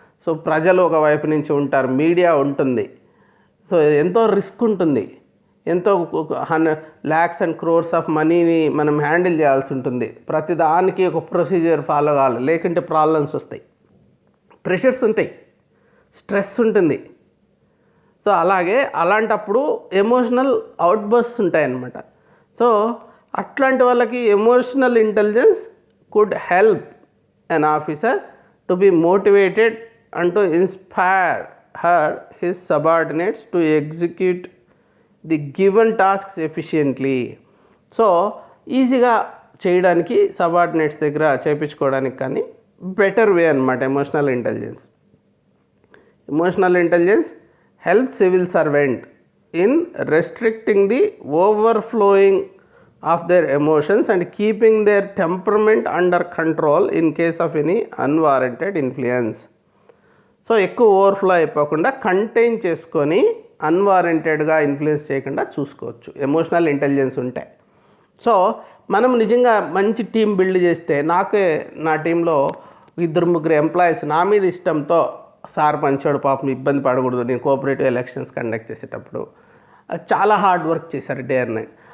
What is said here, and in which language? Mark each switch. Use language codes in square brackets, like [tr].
[te] So ప్రజలు ఒక వైపు నుంచి ఉంటారు, మీడియా ఉంటుంది. సో ఎంతో రిస్క్ ఉంటుంది, ఎంతో [en] lakhs and crores [te] ఆఫ్ మనీని మనం హ్యాండిల్ చేయాల్సి ఉంటుంది. ప్రతిదానికి ఒక ప్రొసీజర్ ఫాలో కావాలి, లేకుంటే ప్రాబ్లమ్స్ వస్తాయి, ప్రెషర్స్ ఉంటాయి, స్ట్రెస్ ఉంటుంది. సో అలాంటప్పుడు ఎమోషనల్ అవుట్బర్స్ ఉంటాయన్నమాట. సో అట్లాంటి వాళ్ళకి emotional intelligence [en] could help an officer to be motivated and to inspire his subordinates to execute the given tasks efficiently. [te] So ఈజీగా చేయడానికి సబార్డినేట్స్ దగ్గర చేయించుకోవడానికి కానీ బెటర్ వే అనమాట emotional intelligence. [en] Emotional intelligence helps civil servant in restricting the overflowing of their emotions and keeping their temperament under control in case of any unwarranted influence. [te] So ఎక్కువ overflow అయిపోకుండా contain చేసుకొని అన్వారంటెడ్గా influence చేయకుండా చూసుకోవచ్చు emotional intelligence ఉంటే. So మనం నిజంగా మంచి team build చేస్తే, నా టీంలో 2-3 ఎంప్లాయీస్ నా మీద ఇష్టంతో సార్ మంచోడు పాపం ఇబ్బంది పడకూడదు, నేను కోఆపరేటివ్ ఎలక్షన్స్ కండక్ట్ చేసేటప్పుడు చాలా హార్డ్ వర్క్ చేశారు డే అండ్ నైట్.